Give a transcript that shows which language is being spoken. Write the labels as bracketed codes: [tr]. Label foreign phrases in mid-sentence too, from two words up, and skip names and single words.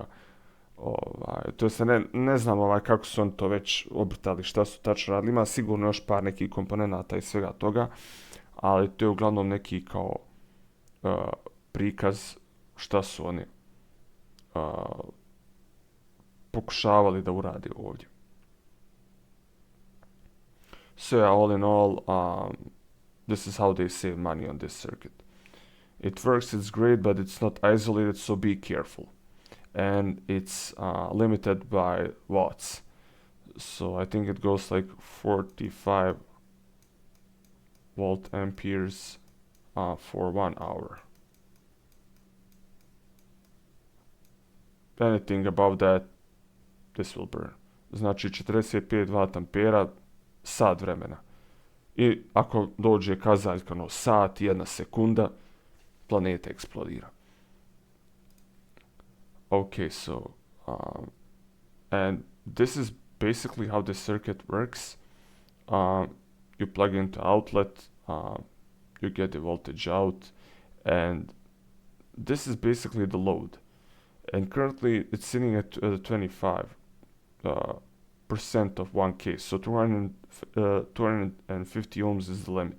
[bs] To jest ne znam kako su oni to već obrtali, šta su tačno radili, ima sigurno još par nekih komponenata i svega toga, ali to je uglavnom neki kao prikaz šta su oni pokušavali da uradi ovdje. [en] So yeah, all in all, this is how they save money on this circuit. It works, it's great, but it's not isolated, so be careful. And it's limited by watts. So I think it goes like 45 volt amperes for 1 hour. Anything above that, this will burn. [bs] Znači 45 watt ampera, sat vremena. I ako dođe kazaljka sat i 1 sekunda, planeta eksplodira. [en] Okay, so and this is basically how the circuit works. You plug into outlet, you get the voltage out, and this is basically the load, and currently it's sitting at 25 percent of 1k, so 250 ohms is the limit.